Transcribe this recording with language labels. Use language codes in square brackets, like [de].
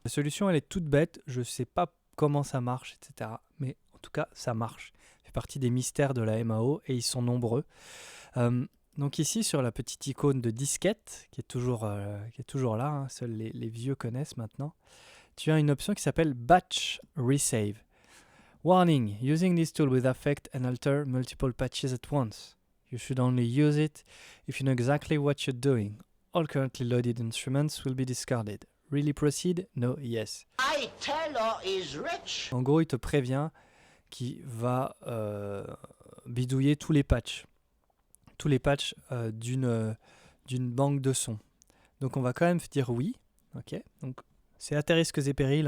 [fr] La solution elle est toute bête, je sais pas comment ça marche, etc. Mais en tout cas ça marche. Ça fait partie des mystères de la MAO et ils sont nombreux. Donc ici sur la petite icône de disquette qui est toujours là, hein, seuls les vieux connaissent maintenant, tu as une option qui s'appelle Batch Resave. [en] Warning, using this tool will affect and alter multiple patches at once. You should only use it if you know exactly what you're doing. All currently loaded instruments will be discarded. Really proceed? No, yes. Taylor is rich. [fr] En gros, il te prévient qu'il va bidouiller tous les patchs. Tous les patchs d'une banque de sons. Donc on va quand même dire oui. Ok. Donc c'est à tes risques et périls.